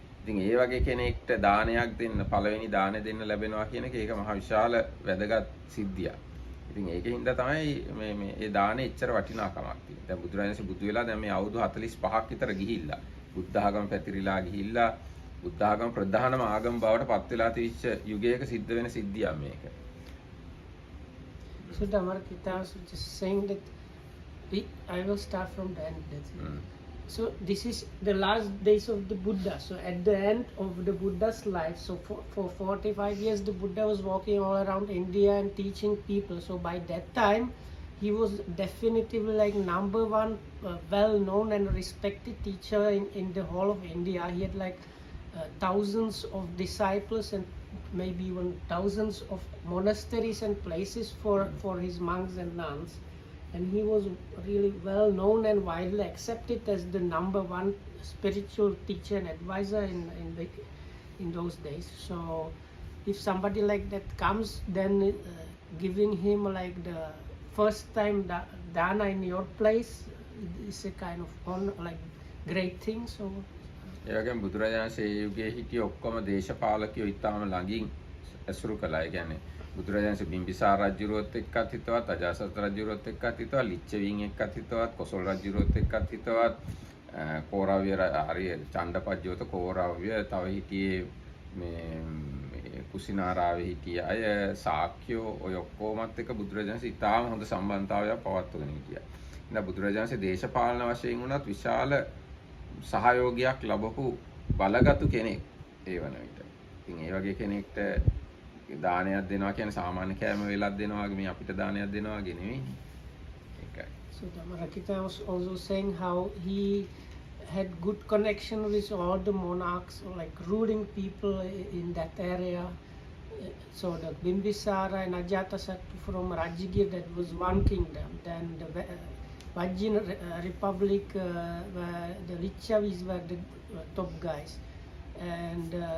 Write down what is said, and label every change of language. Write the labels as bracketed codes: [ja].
[si] ඉතින් ඒ වගේ කෙනෙක්ට දානයක් දෙන්න පළවෙනි දානෙ දෙන්න ලැබෙනවා කියන එක ඒක මහ විශාල වැදගත් සිද්ධියක්. ඉතින් ඒකෙන් හින්දා තමයි මේ ඒ දානෙ එච්චර වටිනාකමක් තියෙන්නේ. දැන් බුදුරජාණන්සේ බුදු වෙලා දැන් මේ අවුරුදු 45ක් විතර ගිහිල්ලා බුද්ධ ආගම පැතිරිලා ගිහිල්ලා බුද්ධ ආගම ප්‍රධානම ආගම බවට පත් වෙලා තිබිච්ච යුගයක සිද්ධ වෙන සිද්ධියක් මේක. [en] So the Amarkita was just saying that I will start from the end. That's it. So this is the last days of the Buddha. So at the end of the Buddha's life, so for 45 years the Buddha was walking all around India and teaching people. So by that time he was definitively like number one well-known and respected teacher in the whole of India. He had like thousands of disciples and maybe even thousands of monasteries and places for his monks and nuns. And he was really well known and widely accepted as the number one spiritual teacher and advisor in those days. So if somebody like that comes, then giving him like the first time dana in your place is a kind of like great thing. So [si] ඒ වගේම බුදුරජාණන්සේ ඒ යුගයේ හිටිය ඔක්කොම දේශපාලකයෝ ඉතාම ළඟින් ඇසුරු කළා. ඒ කියන්නේ බුදුරජාණන්සේ බිම්බිසාර රජුරුවත් එක්කත් හිතවත්, අජාසත් රජුරුවත් එක්කත් හිතවත්, ලිච්ඡවීන් එක්කත් හිතවත්, කොසල් රජුරුවත් එක්කත් හිතවත්, කෝරව්‍ය හරිය චණ්ඩපජ්ජෝත කෝරව්‍ය තව හිටියේ මේ කුසිනාරාවේ හිටිය අය ශාක්‍යෝ ඔය ඔක්කොමත් එක්ක බුදුරජාණන්සේ ඉතාම හොඳ සම්බන්ධතාවයක් පවත්වගෙන හිටියා. ඉතින් බුදුරජාණන්සේ දේශපාලන වශයෙන් වුණත් විශාල සහයෝගයක් ලැබපු බලගත්ු කෙනෙක් ඒ වන විට. ඉතින් ඒ වගේ කෙනෙක්ට දානයක් දෙනවා කියන්නේ සාමාන්‍ය කෑම වේලක් දෙනවා වගේ මේ අපිට දානයක් දෙනවා වගේ නෙවෙයි. ඒකයි. [en] So Dhammarakita was also saying how he had good connection with all the monarchs, or like ruling people in that area. So the Bimbisara and Ajatasattu from Rajagir, that was one kingdom. Then the Vajjin Republic, the Lichavis were the top guys. And